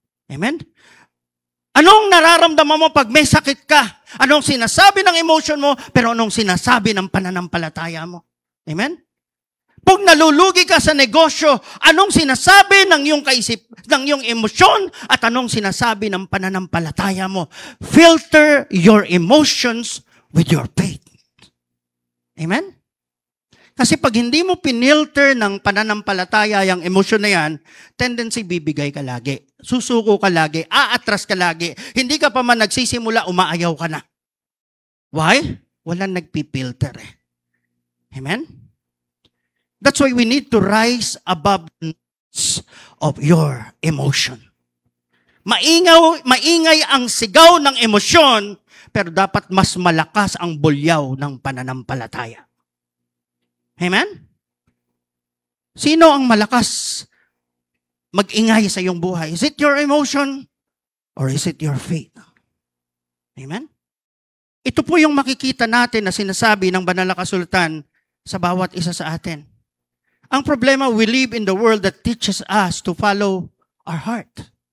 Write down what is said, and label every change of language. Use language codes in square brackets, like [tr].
[tl] Amen? Anong nararamdaman mo pag may sakit ka? Anong sinasabi ng emotion mo, pero anong sinasabi ng pananampalataya mo? Amen? Pag nalulugi ka sa negosyo, anong sinasabi ng iyong emosyon at anong sinasabi ng pananampalataya mo? [en] Filter your emotions with your faith. Amen? [tl] Kasi pag hindi mo pinilter ng pananampalataya yung emosyon na yan, tendency bibigay ka lagi. Susuko ka lagi. Aatras ka lagi. Hindi ka pa man nagsisimula, umaayaw ka na. Why? Walang nagpipilter eh. Amen? [en] That's why we need to rise above the noise of your emotion. [tl] Maingay ang sigaw ng emosyon, pero dapat mas malakas ang bulyaw ng pananampalataya. Amen? Sino ang malakas mag-ingay sa iyong buhay? [en] Is it your emotion or is it your faith? Amen? [tl] Ito po yung makikita natin na sinasabi ng banal na kasulatan sa bawat isa sa atin. Ang problema, [en] we live in the world that teaches us to follow our heart.